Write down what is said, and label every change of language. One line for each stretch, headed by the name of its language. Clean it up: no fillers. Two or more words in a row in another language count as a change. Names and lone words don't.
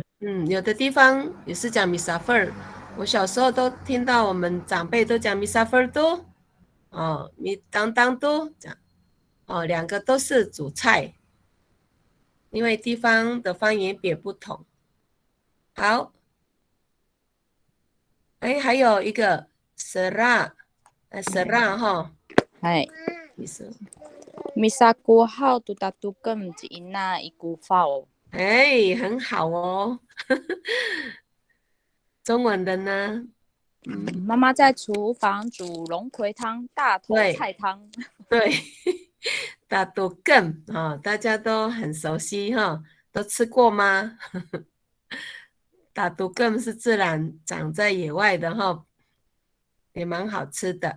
Chinese: 有的地方也是讲米沙菲，我小时候都听到我们长辈都讲米沙菲多，米当当多讲，两个都是煮菜，因为地方的方言别不同。好，还有一个 sera 哈，
Amis: Misaku hao tu tatukem Cina ikufao。
Chinese: 很好哦。 中文的呢？妈妈在厨房煮龙葵汤、大头对菜汤。对，大都更大家都很熟悉哈，都吃过吗？大都更是自然长在野外的哈，也蛮好吃的。